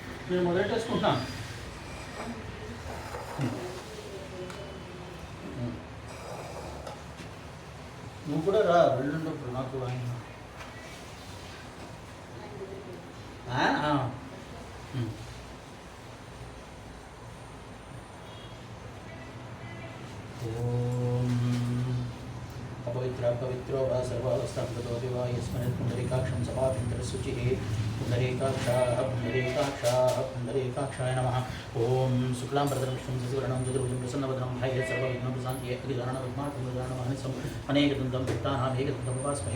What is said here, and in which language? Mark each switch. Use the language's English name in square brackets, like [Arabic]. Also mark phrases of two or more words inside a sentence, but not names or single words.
[Telugu] నేను మొదలెట్టేసుకుంటున్నాను. నువ్వు కూడా రా, వెళ్ళుండప్పుడు నాకు ఆయన [Sanskrit] ఓం अपवित्र पवित्रो वा सर्वावस्थागतो वा यस्मिन् पुण्डरीकाक्षं समाभ्यन्तरशुचिः पुण्डरीकाक्षाय नमः। ओम शुक्लां वरदं विष्णुं शशिवर्णं चतुर्भुजं प्रसन्नवदनं ध्यायेत् सर्वविघ्नोपशान्तये अखिलजानविघ्नार्थं अनेकदन्तं भक्तानां एकदन्तं उपास्महे।